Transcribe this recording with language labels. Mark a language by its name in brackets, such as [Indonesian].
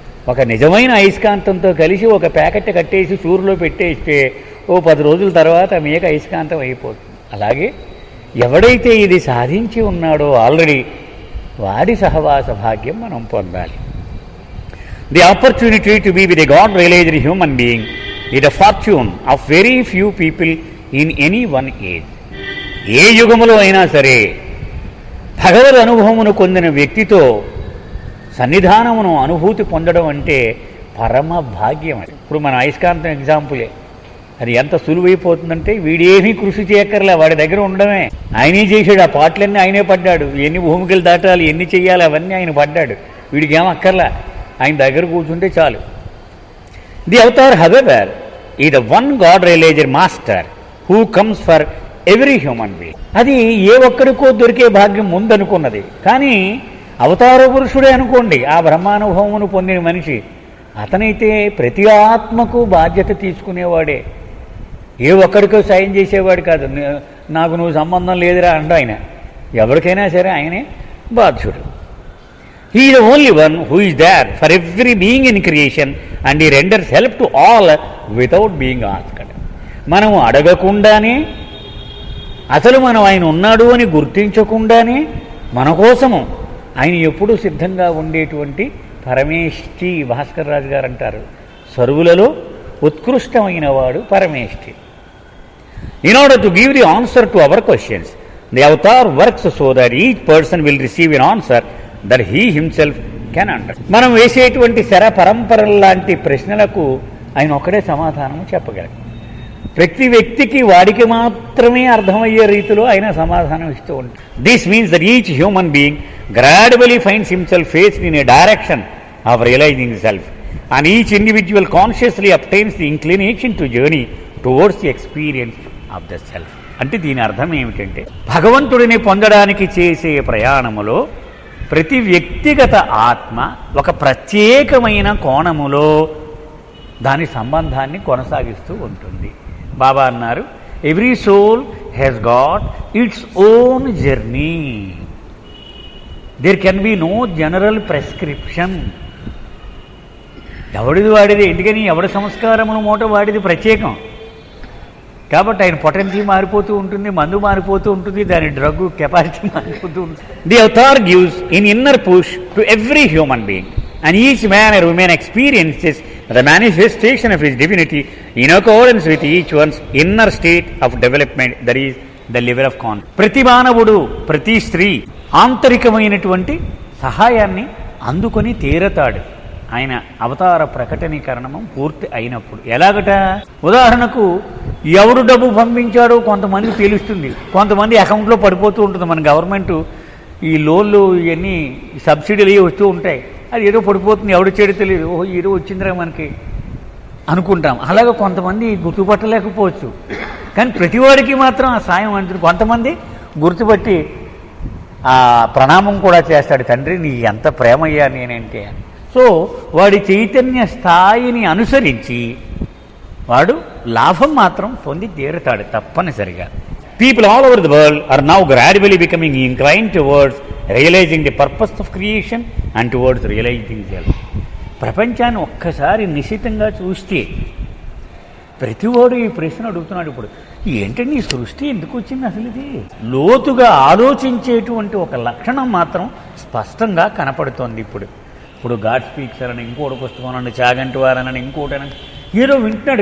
[Telugu] ఒక నిజమైన అయస్కాంతంతో కలిసి ఒక ప్యాకెట్ కట్టేసి సూర్యులో పెట్టేస్తే ఓ 10 రోజుల తర్వాత మేక అయస్కాంతం అయిపోతుంది. అలాగే ఎవడైతే ఇది సాధించి ఉన్నాడో ఆల్రెడీ, వాడి సహవాస భాగ్యం మనం పొందాలి. [English] The opportunity to be with a God realised human being is the fortune of very few people in any one age. [Telugu] ఏ యుగములో అయినా సరే భగవద్ అనుభవమును పొందిన వ్యక్తితో సన్నిధానమును అనుభూతి పొందడం అంటే పరమ భాగ్యం. ఇప్పుడు మన అయస్కాంతం ఎగ్జాంపులే. అది ఎంత సులువైపోతుందంటే వీడేమీ కృషి చేయక్కర్లే, వాడి దగ్గర ఉండడమే. ఆయనే చేశాడు. ఆ పాటలన్నీ ఆయనే పడ్డాడు. ఎన్ని భూమికలు దాటాలి, ఎన్ని చెయ్యాలి, అవన్నీ ఆయన పడ్డాడు. వీడికి ఏం అక్కర్లా, ఆయన దగ్గర కూర్చుంటే చాలు. [English] The avatar however is the one God realized master who comes for every human being. [Telugu] అది ఏ ఒక్కడికో దొరికే భాగ్యం ముందనుకున్నది. కానీ అవతార పురుషుడే అనుకోండి, ఆ బ్రహ్మానుభవమును పొందిన మనిషి, అతనైతే ప్రతి ఆత్మకు బాధ్యత తీసుకునేవాడే. ఏ ఒక్కడికో సాయం చేసేవాడు కాదు. నాకు నువ్వు సంబంధం లేదురా అండు ఆయన. ఎవరికైనా సరే ఆయనే బాధ్యుడు. [English] He is the only one who is there for every being in creation and he renders help to all without being asked. [Telugu] మనము అడగకుండానే, అసలు మనం ఆయన ఉన్నాడు అని గుర్తించకుండానే మన కోసము ఆయన ఎప్పుడూ సిద్ధంగా ఉండేటువంటి పరమేష్ఠి. భాస్కర్ రాజు గారు అంటారు, సర్వులలో ఉత్కృష్టమైన వాడు పరమేష్ఠి. [English] In order to give the answer to our questions, the avatar works so that each person will receive an answer that he himself can understand. [Telugu] మనం వేసేటువంటి శర పరంపరలాంటి ప్రశ్నలకు ఆయన ఒక్కడే సమాధానం చెప్పగలరు. ప్రతి వ్యక్తికి వాడికి మాత్రమే అర్థమయ్యే రీతిలో ఆయన సమాధానం ఇస్తూ ఉంటాడు. [English] This means that each human being gradually finds himself faced in a direction of realizing self and each individual consciously obtains the inclination to journey towards the experience of the self. [Telugu] అంటే దీని అర్థం ఏమిటంటే, భగవంతుడిని పొందడానికి చేసే ప్రయాణములో ప్రతి వ్యక్తిగత ఆత్మ ఒక ప్రత్యేకమైన కోణములో దాని సంబంధాన్ని కొనసాగిస్తూ ఉంటుంది. బాబా అన్నారు, [English] Every soul has got its own journey. There can be no general prescription. [Telugu] ఎవడిది వాడిది. ఎందుకని ఎవడి సంస్కారమును మూట వాడిది ప్రత్యేకం. కాబట్టి ఆయన పొటెన్సీ మారిపోతూ ఉంటుంది, మందు మారిపోతూ ఉంటుంది, దాని డ్రగ్ కెపాసిటీ మారిపోతూ ఉంటుంది. [English] The avatar gives in inner push to every human being and each man or woman experiences the manifestation of his divinity in accordance with each one's inner state of development, that is the level of confidence. [Telugu] ప్రతి మానవుడు, ప్రతి స్త్రీ ఆంతరికమైనటువంటి సహాయాన్ని అందుకొని తీరతాడు ఆయన అవతార ప్రకటనీకరణము పూర్తి అయినప్పుడు. ఎలాగట? ఉదాహరణకు ఎవడు డబ్బు పంపించాడో కొంతమంది తెలుస్తుంది, కొంతమంది అకౌంట్లో పడిపోతూ ఉంటుంది. మన గవర్నమెంట్ ఈ లోన్లు ఇవన్నీ సబ్సిడీలు అవి వస్తూ ఉంటాయి, అది ఏదో పడిపోతుంది, ఎవడు చేయడం తెలియదు, ఓహో ఏదో వచ్చిందిరా మనకి అనుకుంటాం. అలాగే కొంతమంది గుర్తుపట్టలేకపోవచ్చు, కానీ ప్రతివాడికి మాత్రం ఆ సాయం అందుతుంది. కొంతమంది గుర్తుపట్టి ఆ ప్రణామం కూడా చేస్తాడు, తండ్రి నీ ఎంత ప్రేమయ్యా నేనంటే అని. సో వాడి చైతన్య స్థాయిని అనుసరించి వాడు లాభం మాత్రం పొంది తీరుతాడు తప్పనిసరిగా. [English] People all over the world are now gradually becoming inclined towards realizing the purpose of creation and towards realizing self. [Telugu] ప్రపంచాన్ని ఒక్కసారి నిశితంగా చూస్తే ప్రతివాడు ఈ ప్రశ్న అడుగుతున్నాడు, ఇప్పుడు ఏంటండి ఈ సృష్టి ఎందుకు వచ్చింది అసలు? ఇది లోతుగా ఆలోచించేటువంటి ఒక లక్షణం మాత్రం స్పష్టంగా కనపడుతోంది. ఇప్పుడు గాడ్ స్పీక్స్ అని, ఇంకోటి పుస్తకం అనండి, చాగంటి వారనని, ఇంకోటనని ఏదో వింటున్నాడు.